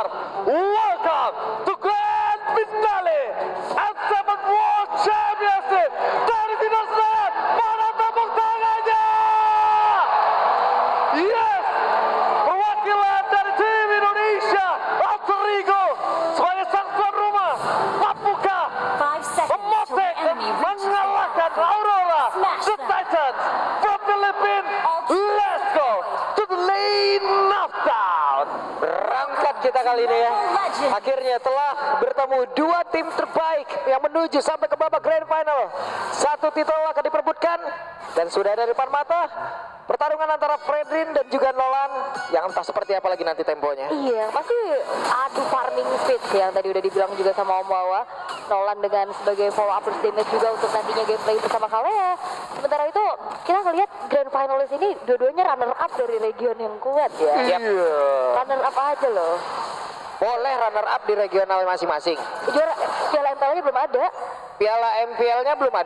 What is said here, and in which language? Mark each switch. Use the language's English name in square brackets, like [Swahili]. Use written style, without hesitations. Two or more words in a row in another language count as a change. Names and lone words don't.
[English] Welcome to Grand Finale at 7 World Championship [Indonesian] dari Timnas Barat. Mana tepuk tangannya? [English] Yes, perwakilan [Indonesian] dari tim Indonesia, Alter Ego sebagai sang tuan rumah, mampukah [English] 5 seconds till Motek the enemy reaches the [Indonesian] mengalahkan [English] battlefield. Aurora Smash the them. Titans from Philippines? Let's go to the lane knockdown. [Indonesian] Berangkat kita kali ini ya. Legend. Akhirnya telah bertemu dua tim terbaik yang menuju sampai ke babak [English] grand final. [Indonesian] Satu titel akan diperebutkan dan sudah ada di depan mata pertarungan antara Fredrin dan juga Nolan yang entah seperti apa lagi nanti temponya. Iya, pasti adu [English] farming speed [Indonesian] sih yang tadi udah dibilang juga sama Om Wawa. Nolan dengan sebagai [English] follow up burst damage [Indonesian] juga untuk nantinya gameplay bersama Kalea. Sementara itu kita ngelihat [English] grand finalis [Indonesian] ini dua-duanya [English] runner up [Indonesian] dari region yang kuat ya. Yap. [English] Runner up [Indonesian] aja loh. Boleh [English] runner up [Indonesian] di regional masing-masing. Juara Piala MPL-nya belum ada. Piala MPL-nya belum ada.